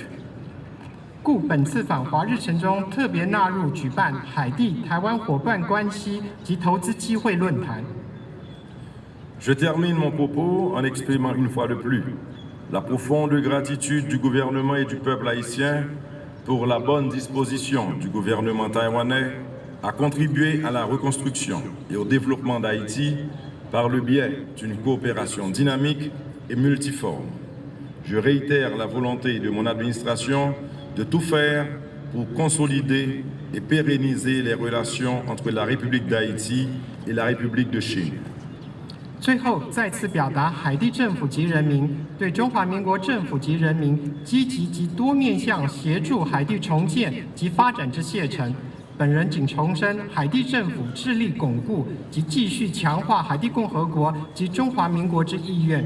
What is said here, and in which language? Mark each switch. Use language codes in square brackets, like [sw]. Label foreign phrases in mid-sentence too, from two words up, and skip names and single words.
[zh] 故本次访华日程中特别纳入举办海地台湾伙伴关系及投资机会论坛。 [fr] Je termine mon propos en exprimant une fois de plus la profonde gratitude du gouvernement et du peuple haïtien pour la bonne disposition du gouvernement taïwanais à contribuer à la reconstruction et au développement d'Haïti par le biais d'une coopération dynamique et multiforme. Je réitère la volonté de mon administration de tout faire pour consolider et pérenniser les relations entre la République d'Haïti et la République de Chine. [zh] 最后，再次表达海地政府及人民对中华民国政府及人民积极及多面向协助海地重建及发展之谢忱。本人仅重申海地政府致力巩固及继续强化海地共和国及中华民国之意愿。